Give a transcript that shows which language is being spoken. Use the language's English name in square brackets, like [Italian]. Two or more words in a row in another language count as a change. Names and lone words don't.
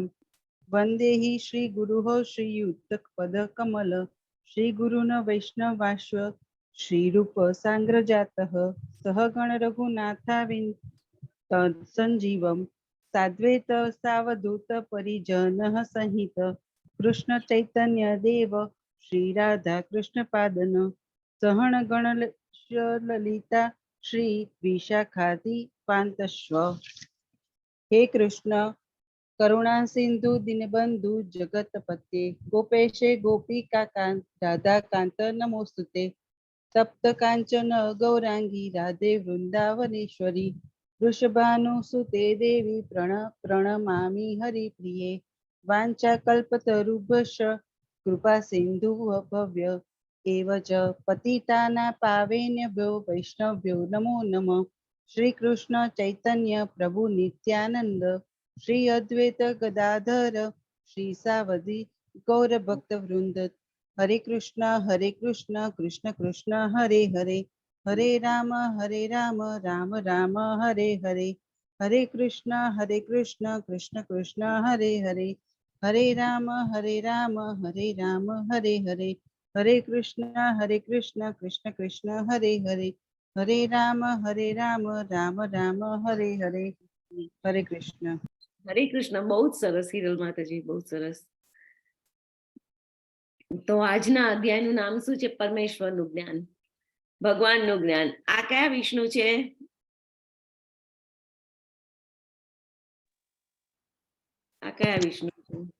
[Sanskrit] वंदे हि श्री गुरुः श्रीयुतपद कमल श्री गुरुन वैष्णवाश्व श्री रूप सांग्रजातः सहगण रघुनाथाविंद संजीवम साद्वैत सावधूत परिजनः सहित कृष्ण चैतन्य देव श्री राधा कृष्ण पादन सहण गण ललिता श्री विशाखादि पांतस्व। हे कृष्ण करुणा सिंधु दीनबंधु जगतपते गोपेशे गोपिका कांत राधा कांत नमोस्तुते। तप्त कांचन गौरांगी राधे वृंदावनेश्वरी वृषभानुसुते देवी प्रणमामि हरिप्रिये। वाञ्छाकल्पतरुभ्यश्च कृपा सिंधु भव्य एव च पतितानां पावनेभ्यो वैष्णव्यो नमो नमः। श्री कृष्ण चैतन्य प्रभु नित्यानंद श्री अद्वैत गदाधर श्री सावधि गौर भक्त वृंद हरे कृष्ण कृष्ण कृष्ण हरे हरे हरे राम राम राम हरे हरे हरे कृष्ण कृष्ण कृष्ण हरे हरे हरे राम हरे राम हरे हरे हरे कृष्ण कृष्ण कृष्ण हरे हरे हरे राम राम राम हरे हरे हरे कृष्ण। [Gujarati] હરે કૃષ્ણ. બહુ જ સરસ હિરલ માતાજી, બહુ સરસ. તો આજના અધ્યાયનું નામ શું છે? પરમેશ્વરનું જ્ઞાન, ભગવાનનું જ્ઞાન. આ કયા વિષ્ણુ છે? આ કયા વિષ્ણુ છે?